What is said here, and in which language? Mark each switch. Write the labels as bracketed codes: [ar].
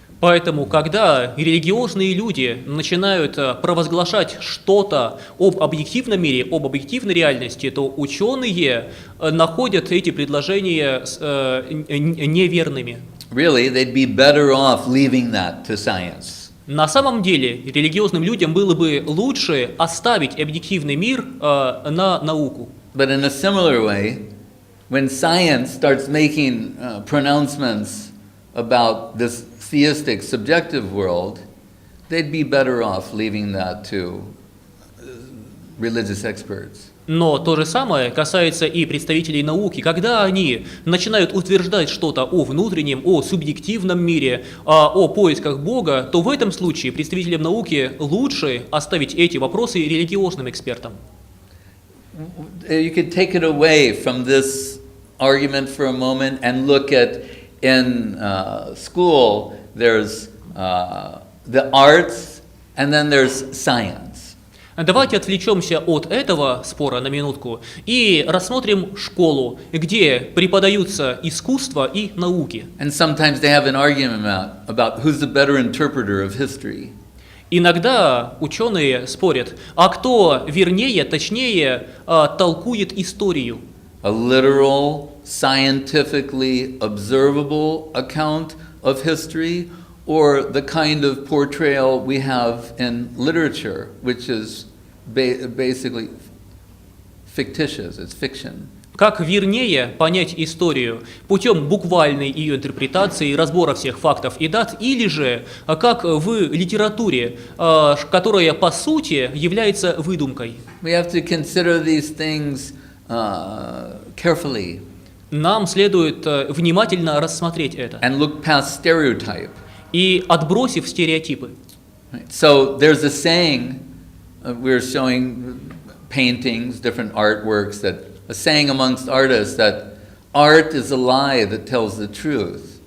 [ru] Поэтому, когда религиозные люди начинают провозглашать что-то об объективном мире, об объективной реальности, то ученые находят эти предложения неверными. [en] Really, they'd be better off leaving that to science. [ru] На самом деле, религиозным людям было бы лучше оставить объективный мир на науку. [en] But in a similar way, when science starts making pronouncements about this theistic subjective world, they'd be better off leaving that to religious experts. [ru] Но то же самое касается и представителей науки. Когда они начинают утверждать что-то о внутреннем, о субъективном мире, о поисках Бога, то в этом случае представителям науки лучше оставить эти вопросы религиозным экспертам. [en] You could take it away from this argument for a moment and look at in school there's the arts and then there's science. [ru] Давайте отвлечемся от этого спора на минутку и рассмотрим школу, где преподаются искусство и науки. [en] And sometimes they have an argument about who's the better interpreter of history. [ru] Иногда ученые спорят, а кто вернее, точнее толкует историю. [en] A literal, scientifically observable account of history, or the kind of portrayal we have in literature, which is basically fictitious, it's fiction. [ru] Как вернее понять историю путем буквальной ее интерпретации, разбора всех фактов и дат, или же как в литературе, которая по сути является выдумкой. [en] We have to consider these things carefully. [ru] Нам следует внимательно рассмотреть это. [en] And look past stereotype. [ru] И отбросив стереотипы. [en] So there's a saying, we're showing paintings, different artworks, that a saying amongst artists that art is a lie that tells the truth.